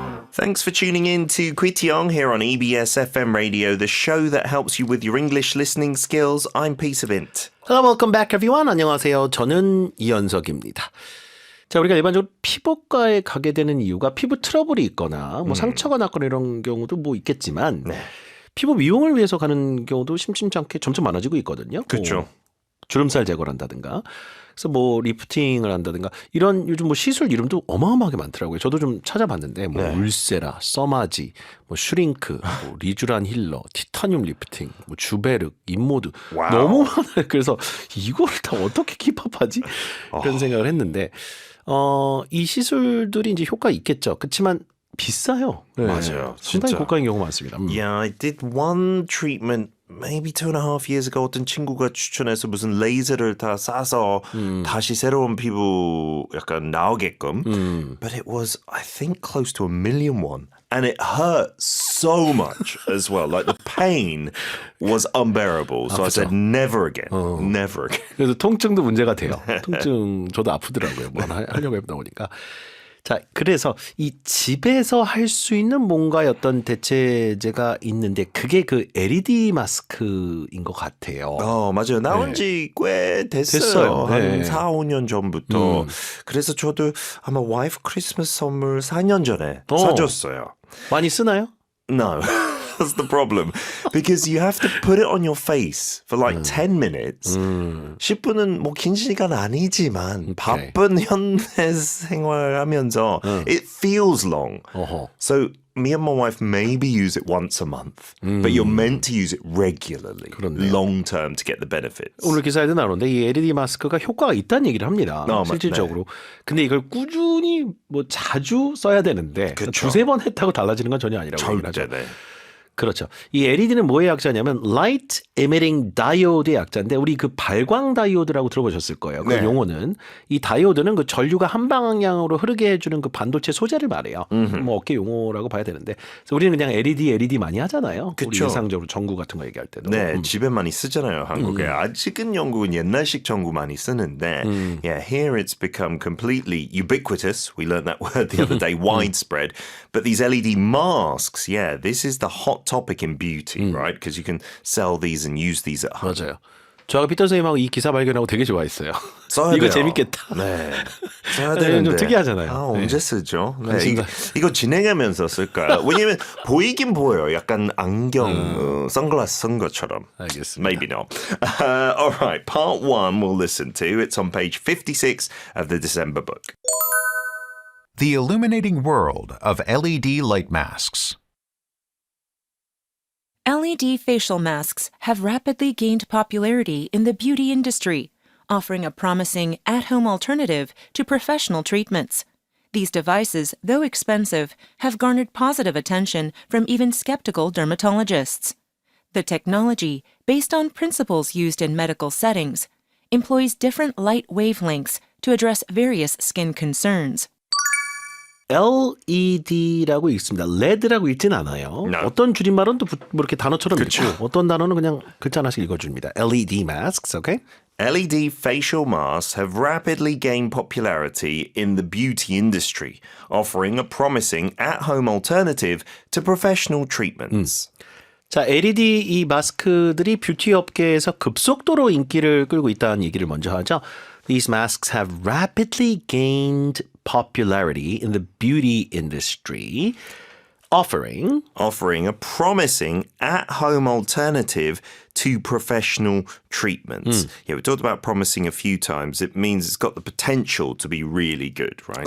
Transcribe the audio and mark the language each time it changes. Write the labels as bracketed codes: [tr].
[en] Thanks for tuning in to Kwitiong here on EBS FM Radio, the show that helps you with your English listening skills. I'm Peter Vint. Hello, welcome back everyone. [ko] 안녕하세요. 저는 이현석입니다. 자, 우리가 일반적으로 피부과에 가게 되는 이유가 피부 트러블이 있거나 뭐 상처가 났거나 이런 경우도 뭐 있겠지만 피부 미용을 위해서 가는 경우도 심심치 않게 점점 많아지고 있거든요. 그렇죠. 뭐 주름살 제거를 한다든가 그래서 뭐 리프팅을 한다든가 이런 요즘 뭐 시술 이름도 어마어마하게 많더라고요. 저도 좀 찾아봤는데 뭐 울세라, 써마지, 뭐 슈링크, 뭐 리쥬란 힐러, 티타늄 리프팅, 뭐 주베르, 인모드 와우. 너무 많아요. 그래서 이걸 다 어떻게 킵업하지? 그런 생각을 했는데 이 시술들이 이제 효과 있겠죠. 그렇지만 비싸요. 네. 맞아요. 상당히 진짜. 고가인 경우가 많습니다. [en] Yeah, I did one treatment maybe 2.5 years ago. [ko] 어떤 친구가 추천해서 무슨 레이저를 다 쏴서 다시 새로운 피부 약간 나오게끔. [en] But it was, I think, close to $1 million. And it hurt so much as well. Like the pain was unbearable. So I said, never again. Never again. [ko] 그래서 통증도 문제가 돼요. 통증 저도 아프더라고요. 뭐 하나 하려고 해보다 보니까. 자, 그래서 이 집에서 할 수 있는 뭔가의 어떤 대체제가 있는데 그게 그 LED 마스크인 것 같아요. 맞아요. 나온 지 꽤 됐어요. 한 네. 4, 5년 전부터. 그래서 저도 아마 와이프 크리스마스 선물 4년 전에 사줬어요. 많이 쓰나요? [en] No. That's the problem. Because you have to put it on your face for like 10 minutes. [ko] 10분은 뭐 긴 시간 아니지만 바쁜 현대 생활하면서 [en] it feels long. So me and my wife maybe use it once a month. But you're meant to use it regularly. [ko] 그렇네요. [en] Long term to get the benefits. [ko] 오늘 기사에도 나오는데 이 LED 마스크가 효과가 있다는 얘기를 합니다. 실질적으로. 근데 이걸 꾸준히 뭐 자주 써야 되는데 두세 번 했다고 달라지는 건 전혀 아니라고 얘기를 하죠. 네. 그렇죠. 이 LED는 뭐의 약자냐면 Light Emitting Diode의 약자인데 우리 그 발광 다이오드라고 들어보셨을 거예요. 그 용어는 이 다이오드는 그 전류가 한 방향으로 흐르게 해주는 그 반도체 소재를 말해요. 뭐 업계 용어라고 봐야 되는데 그래서 우리는 그냥 LED 많이 하잖아요. 그쵸. 우리 일상적으로 전구 같은 거 얘기할 때도. 네, 집에 많이 쓰잖아요, 한국에. 아직은 영국은 옛날식 전구 많이 쓰는데 [en] yeah, here it's become completely ubiquitous. We learned that word the other day, widespread. But these LED masks, yeah, this is the hot topic in beauty, right? Because you can sell these and use these at home. [ko] 맞아요. 저하고 피터 선생님하고 이 기사 발견하고 되게 좋아했어요. 써야 이거 돼요. 재밌겠다. 네. 써야 좀 되는데. 특이하잖아요. 언제 쓰죠? 네, 관심사. 이거 진행하면서 쓸까요? 왜냐면 보이긴 보여요. 약간 안경, 선글라스 쓴 것처럼. 알겠습니다. [en] Maybe not. All right, part one we'll listen to. It's on page 56 of the December book. The Illuminating World of LED Light Masks. LED facial masks have rapidly gained popularity in the beauty industry, offering a promising at-home alternative to professional treatments. These devices, though expensive, have garnered positive attention from even skeptical dermatologists. The technology, based on principles used in medical settings, employs different light wavelengths to address various skin concerns. [ko] LED라고 읽습니다. LED라고 읽진 않아요. No. 어떤 줄임말은 또 뭐 이렇게 단어처럼 그쵸. 읽고 어떤 단어는 그냥 글자 하나씩 읽어줍니다. [en] LED masks, okay? LED facial masks have rapidly gained popularity in the beauty industry, offering a promising at-home alternative to professional treatments. [ko] 자, LED 이 마스크들이 뷰티 업계에서 급속도로 인기를 끌고 있다는 얘기를 먼저 하죠. [en] These masks have rapidly gained popularity in the beauty industry, offering a promising at-home alternative to professional treatments. Yeah, we talked about promising a few times. It means it's got the potential to be really good, right?